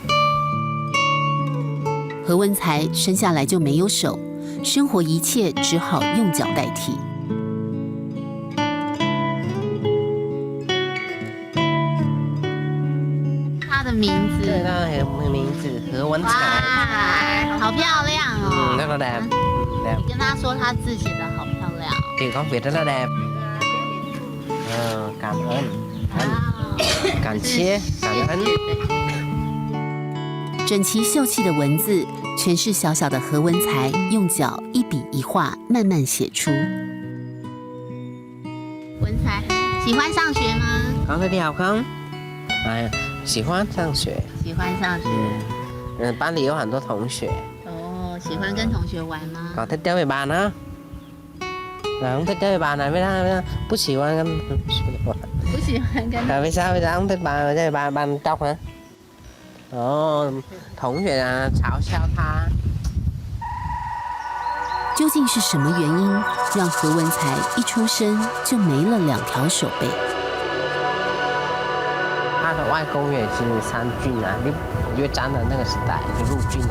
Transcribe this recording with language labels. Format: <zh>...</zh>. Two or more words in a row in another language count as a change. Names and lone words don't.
<zh>何文才生下来就没有手，生活一切只好用脚代替。他的名字，对，他的名字何文才。哇，好漂亮哦！</zh> <vi>rất là đẹp。</vi> <zh>你跟他说他字写的好漂亮。</zh> <vi>Thì con Việt rất là đẹp. Cảm ơn. Cảm謝, cảm ơn.</vi> <zh>整齐秀气的文字，全是小小的何文才用脚一笔一画慢慢写出。文才喜欢上学吗？</zh> <vi>Con thích đi học không?</vi> <zh>喜欢上学。喜欢上学。班里有很多同学。哦，喜欢跟同学玩吗？</zh> <vi>Còn thích chơi với bạn á? Không thích chơi với bạn này với ta</vi> <zh>不喜欢跟同学玩。不喜欢跟。</zh> <vi>Vì sao không thích bạn chơi với bạn trọc hả?</vi> <zh>同学啊，嘲笑他。究竟是什么原因让何文才一出生就没了2条手背？他的外公也是3军啊，越战的那个时代就陆军啊。</zh>